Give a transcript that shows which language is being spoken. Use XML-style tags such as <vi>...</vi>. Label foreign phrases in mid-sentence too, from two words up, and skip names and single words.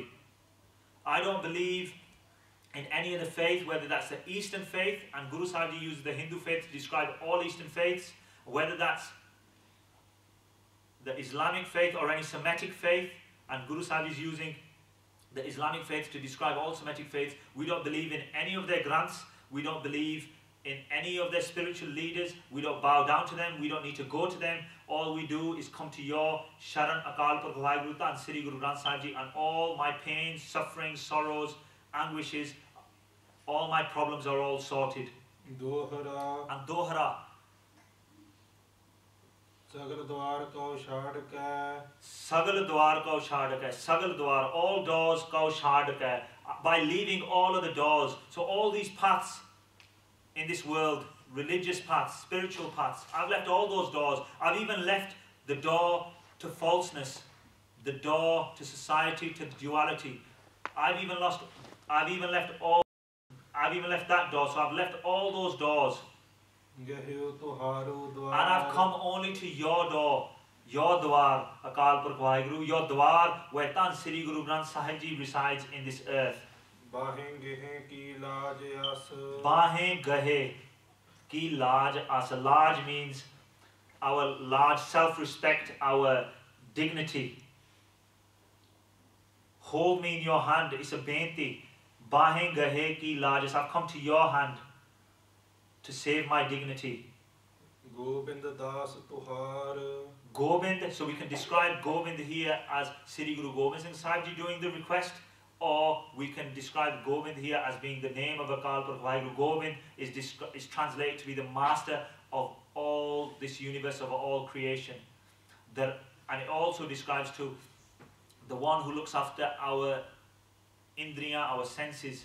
<en>I don't believe in any of the faith, whether that's the Eastern faith, and Guru Sahib uses the Hindu faith to describe all Eastern faiths, whether that's the Islamic faith or any Semitic faith, and Guru Sahib is using the Islamic faith to describe all Semitic faiths. We don't believe in any of their granths. We don't believe in any of their spiritual leaders. We don't bow down to them. We don't need to go to them. All we do is come to your Sharan Akal Purkh Waheguru and Sri Guru Granth Sahib Ji, and all my pains, sufferings, sorrows, anguishes, all my problems are all sorted.</en> <pa>ਦੋਹਰਾ</pa> <en>And Dohra,</en> <pa>ਸਗਲ ਦਵਾਰ ਕਉ ਛਾੜ ਕੈ ਸਗਲ ਦਵਾਰ ਕਉ ਛਾੜਕੈ, ਸਗਲ ਦਵਾਰ,</pa> <en>all doors</en> <pa>ਕਉ ਛਾੜਕੈ,</pa> <en>by leaving all of the doors. So all these paths in this world, religious paths, spiritual paths, I've left all those doors. I've even left the door to falseness, the door to society, to duality. I've even left that door, so I've left all those doors.</en> <pa>ਗਹਿਓ ਤੁਹਾਰੋ</pa> <en>And I've</en> <pa>ਦਵਾਰ</pa> <en>come only to your door, your Dwar, Akal Purkh Waheguru, your Dwar, where Tan Sri Guru Granth Sahib Ji resides in this earth.</en> <pa>ਬਾਹੇ ਗਹਿ ਕੀ ਲਾਜ ਅਸ ਬਾਹੇ ਗਹੇ ਕੀ ਲਾਜ ਅਸ.</pa> <en>Laj means our large self-respect, our dignity. Hold me in your hand, it's a benti.</en> <pa>ਬਾਹੇ ਗਹੇ ਕੀ ਲਾਜ ਅਸ.</pa> <en>I've come to your hand to save my dignity.</en> <pa>ਗੋਬਿੰਦ ਦਾਸ ਤੁਹਾਰ</pa> <en>Gobind, so we can describe Gobind here as Sri Guru Gobind Singh Sahib Ji doing the request, or we can describe Gobind here as being the name of Akal Purkh Waheguru. Gobind is translated to be the master of all this universe, of all creation. And it also describes to the one who looks after our indriya, our senses.</en>